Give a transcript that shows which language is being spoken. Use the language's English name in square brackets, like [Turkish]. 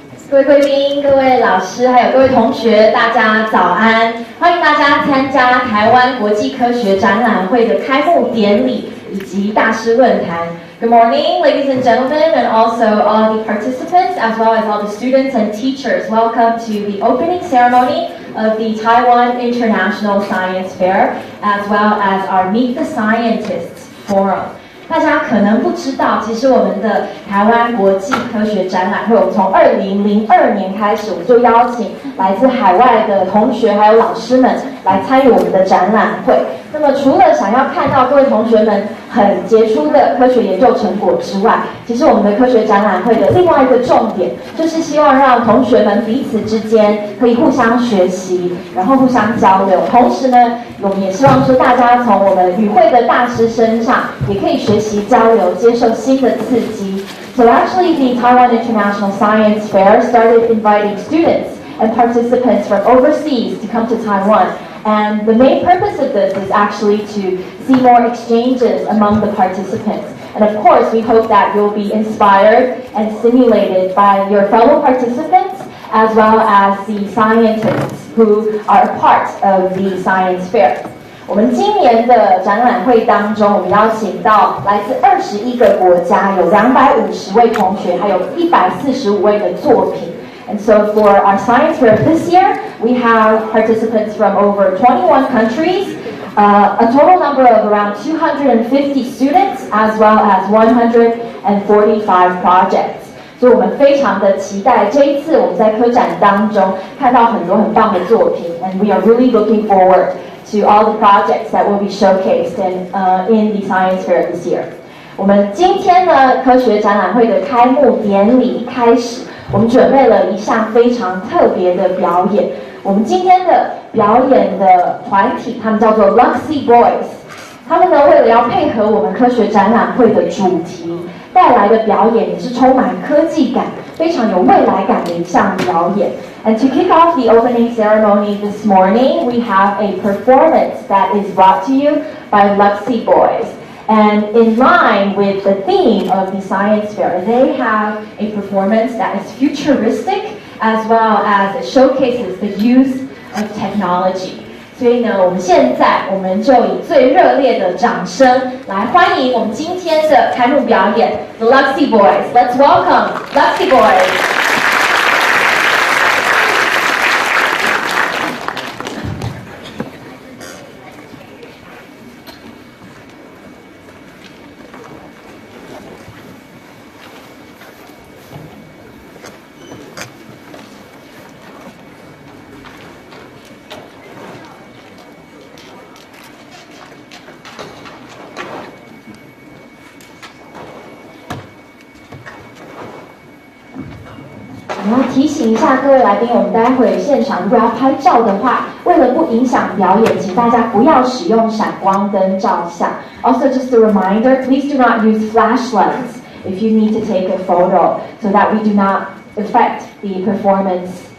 [Chinese] 各位贵宾、各位老师，还有各位同学，大家早安！欢迎大家参加台湾国际科学展览会的开幕典礼以及大师论坛。 [English] Good morning, ladies and gentlemen, and also all the participants, as well as all the students and teachers. Welcome to the opening ceremony of the Taiwan International Science Fair, as well as our Meet the Scientists Forum. [Chinese] 大家可能不知道，其实我们的台湾国际科学展览会，我们从2002年开始，我们就邀请来自海外的同学还有老师们来参与我们的展览会。那么除了想要看到各位同学们很杰出的科学研究成果之外，其实我们的科学展览会的另外一个重点，就是希望让同学们彼此之间可以互相学习，然后互相交流。同时呢，我们也希望说大家从我们与会的大师身上，也可以学习交流，接受新的刺激。 [English] So actually, the Taiwan International Science Fair started inviting students and participants from overseas to come to Taiwan. And the main purpose of this is actually to see more exchanges among the participants. And of course, we hope that you'll be inspired and stimulated by your fellow participants, as well as the scientists who are a part of the science fair. [Chinese] 我们今年的展览会当中，我们邀请到来自21个国家，有250位同学，还有145位的作品。 [English] And so for our science fair this year, we have participants from over 21 countries, a total number of around 250 students, as well as 145 projects. [Chinese] 所以我们非常的期待这一次我们在科展当中看到很多很棒的作品 [English] and we are really looking forward to all the projects that will be showcased in the science fair this year. [Chinese] 我们今天呢科学展览会的开幕典礼一开始，我们准备了一项非常特别的表演。我们今天的表演的团体，他们叫做 LUXY BOYZ。他们呢，为了要配合我们科学展览会的主题，带来的表演也是充满科技感、非常有未来感的一项表演。 [English] And to kick off the opening ceremony this morning, we have a performance that is brought to you by LUXY BOYZ. And in line with the theme of the science fair, they have a performance that is futuristic as well as it showcases the use of technology. [Chinese] 所以呢，我们现在就以最热烈的掌声来欢迎我们今天的开幕表演 The LUXY BOYZ. [English] Let's welcome LUXY BOYZ. [Chinese] 我要提醒一下各位来宾，我们待会现场如果要拍照的话，为了不影响表演，请大家不要使用闪光灯照相。 [English] Also, just a reminder, please do not use flashlights if you need to take a photo, so that we do not affect the performance.